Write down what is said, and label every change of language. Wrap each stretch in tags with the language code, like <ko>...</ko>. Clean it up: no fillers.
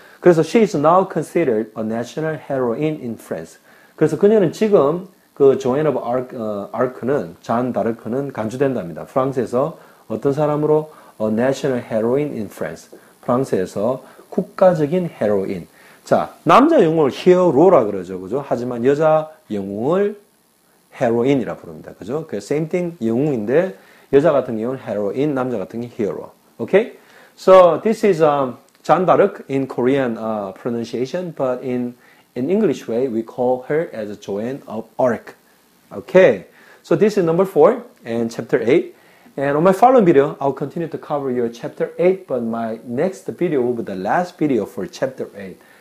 <ko>그래서</ko> <en>she is now considered a national heroine in France.</en> <ko>그래서 그녀는 지금 그 조앤 오브 아크는, 잔 다르크는 간주된답니다. 프랑스에서 어떤 사람으로?</ko> <en>A national heroine in France.</en> <ko>프랑스에서 국가적인 헤로인. 자, 남자 영웅을 히어로라 그러죠. 그죠? 하지만 여자 영웅을 헤로인이라 부릅니다. 그죠? 그</ko> <en>same thing</en> <ko>영웅인데 여자 같은 경우는 헤로인, 남자 같은 경우는 히어로.</ko> <en>Okay? So this is Jeanne d'Arc in Korean pronunciation, but in English way we call her as Joan of Arc. Okay? So this is number 4 and chapter 8. And on my following video, I'll continue to cover your chapter 8, but my next video will be the last video for chapter 8.</en>